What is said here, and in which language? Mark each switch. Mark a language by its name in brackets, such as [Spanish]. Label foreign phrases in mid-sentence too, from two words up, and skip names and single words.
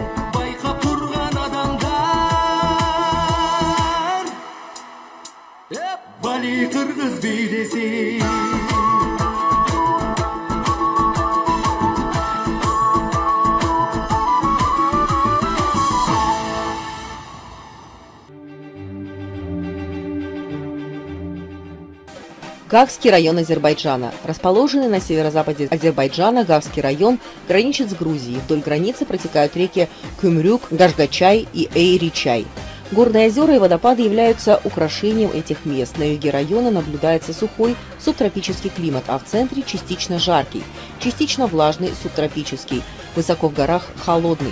[Russian] Bayqap turgan adamda Bali kırgız beydesin. Гахский район Азербайджана. Расположенный на северо-западе Азербайджана, Гахский район граничит с Грузией. Вдоль границы протекают реки Кюмрюк, Гашгачай и Эйри-Чай. Горные озера и водопады являются украшением этих мест. На юге района наблюдается сухой субтропический климат, а в центре частично жаркий, частично влажный субтропический, высоко в горах холодный.